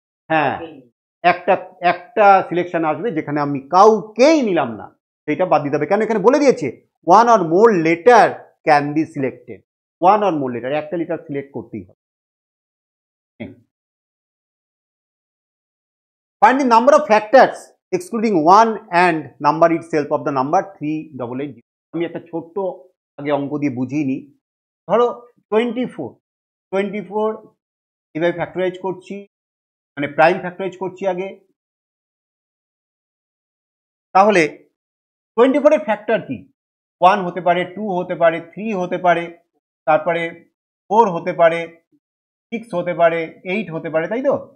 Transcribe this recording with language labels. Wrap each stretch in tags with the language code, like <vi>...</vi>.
<bn>হ্যাঁ, একটা সিলেকশন আসবে যেখানে আমি কাউকেই নিলাম না, সেটা বাদ দিতে হবে। কেন? এখানে বলে দিয়েছে</bn> <en>1 or more letter</en> <bn>can be selected, 1 or more letter, একটা লেটার সিলেক্ট করতেই হবে।</bn> <en>Find the number of factors excluding 1 and number itself of the number 3880।</en> <bn>আমি একটা ছোট্ট আগে অঙ্ক দিয়ে বুঝিয়ে নিই। ধরো 24 এভাবে ফ্যাক্টরাইজ করছি, মানে প্রাইম ফ্যাক্টরাইজ করছি আগে। তাহলে 24 এর ফ্যাক্টর কি? 1 হতে পারে, 2 হতে পারে, 3 হতে পারে, তারপরে 4 হতে পারে, 6 হতে পারে, 8 হতে পারে, তাই তো?</bn>